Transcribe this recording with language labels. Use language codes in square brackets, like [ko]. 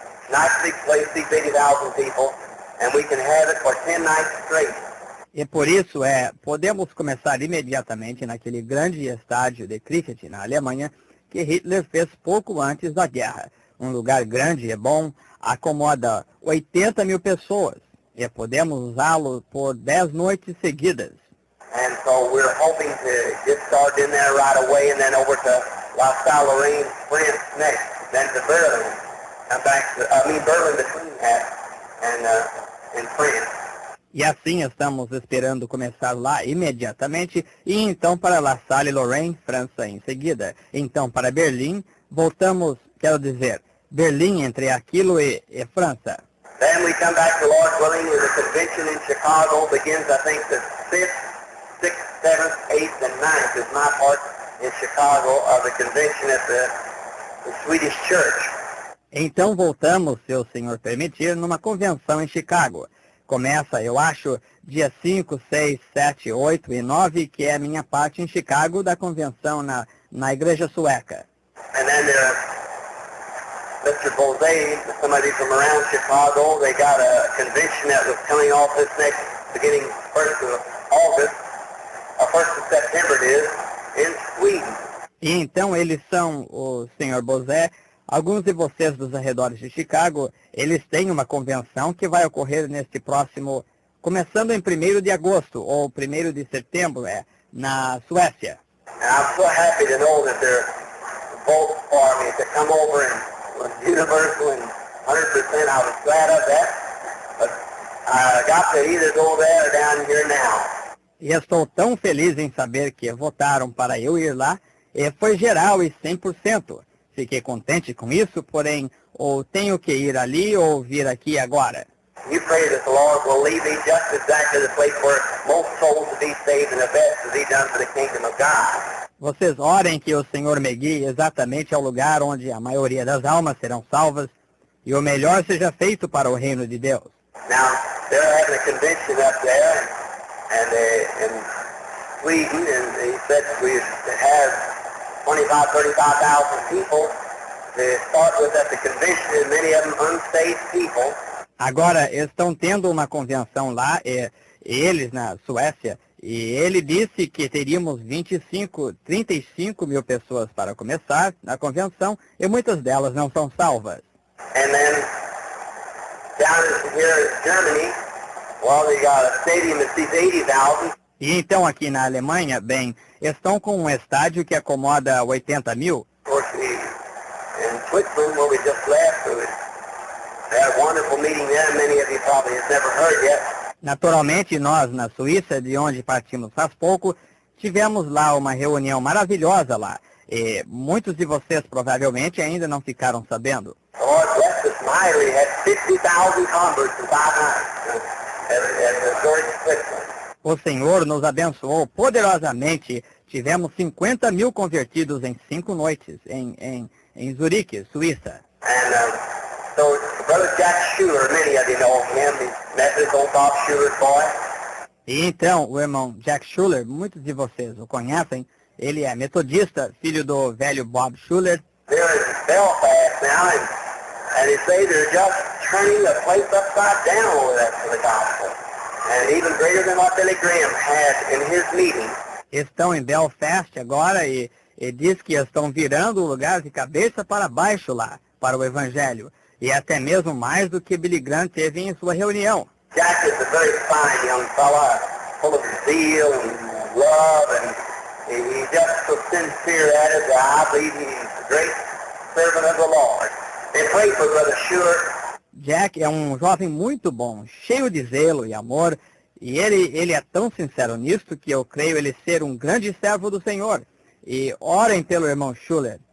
[en] Nice big place, seats 80,000 people, and we can have it for 10 nights straight. [pt] E por isso podemos começar imediatamente naquele grande estádio de cricket na Alemanha que Hitler fez pouco antes da guerra. Um lugar grande e bom, acomoda 80 mil pessoas e podemos usá-lo por 10 noites seguidas. [en] And so we're hoping to get started in there right away and then over to La Salle-Lorraine, France next, then to Berlin. Come back to, Berlin between that and France. [pt] E assim estamos esperando começar lá imediatamente e então para La Salle-Lorraine, França em seguida. Então para Berlim, voltamos, Berlim entre aquilo e França. [en] Then we come back to Lord willing with a convention in Chicago begins I think the 5th, 6th, 7th, 8th and 9th is my part in Chicago of the convention at the Swedish Church. [pt] Então voltamos, se o Senhor permitir, numa convenção em Chicago. Começa, eu acho, dia 5, 6, 7, 8 e 9, que é a minha parte em Chicago da convenção na igreja sueca. [en] And then Mr. Bose, somebody from around Chicago, they got a convention that was coming off this next, beginning 1st of August, 1st of September it is, in Sweden. [pt] E então eles são, o Sr. Bose, alguns de vocês dos arredores de Chicago, eles têm uma convenção que vai ocorrer neste próximo, começando em 1º de agosto, ou 1º de setembro, na Suécia. [en] And I'm so happy to know that they're both for me to come over and was universal and 100%. I was glad of that, but I got to either go there or down here now. [pt] E estou tão feliz em saber que votaram para eu ir lá, e foi geral e 100%. Fiquei contente com isso, porém, ou tenho que ir ali ou vir aqui agora. [en] You pray that the Lord will lead me just exactly the place where most souls will be saved and the best will be done for the kingdom of God. [pt] Vocês orem que o Senhor me guie exatamente ao lugar onde a maioria das almas serão salvas e o melhor seja feito para o reino de Deus. [en] Now, they're having a convention up there and in Sweden, and they said we have 25,000 people to start with at the convention, and many of them unsaved people. [pt] Agora estão tendo uma convenção lá, eles na Suécia, E ele disse que teríamos 35 mil pessoas para começar na convenção e muitas delas não são salvas. [en] And then down here in Germany, well, they got a stadium that seats 80,000. [pt] E então aqui na Alemanha, bem, estão com um estádio que acomoda 80 mil. [en] Of course, in Switzerland, where we just left, we had a wonderful meeting there. Many of you probably have never heard yet. [pt] Naturalmente, nós na Suíça, de onde partimos faz pouco, tivemos lá uma reunião maravilhosa lá. E muitos de vocês provavelmente ainda não ficaram sabendo. [en] The Lord blessed us mightily. Had 50,000 converts in 5 nights at the Zurich, Switzerland. [pt] O Senhor nos abençoou poderosamente. Tivemos 50 mil convertidos em 5 noites em Zurique, Suíça. [en] And so Brother Jack Schuler, many of you know him. He's Methodist, old Bob Schuler's boy. [pt] E então, o irmão Jack Schuler, muitos de vocês o conhecem, ele é metodista, filho do velho Bob Schuler. [en] They're in Belfast now, and they say they're just turning the place upside down over there for the gospel. And even greater than what Billy Graham had in his meeting. [pt] Estão em Belfast agora e diz que estão virando o lugar de cabeça para baixo lá, para o Evangelho. E até mesmo mais do que Billy Graham teve em sua reunião. [en] Jack is a very fine young fella, full of zeal and love, and he's just so sincere at it that I believe he's a great servant of the Lord. They pray for Brother Schuler. [pt] Jack é um jovem muito bom, cheio de zelo e amor, e ele é tão sincero nisso que eu creio ele ser um grande servo do Senhor. E orem pelo irmão Schuler.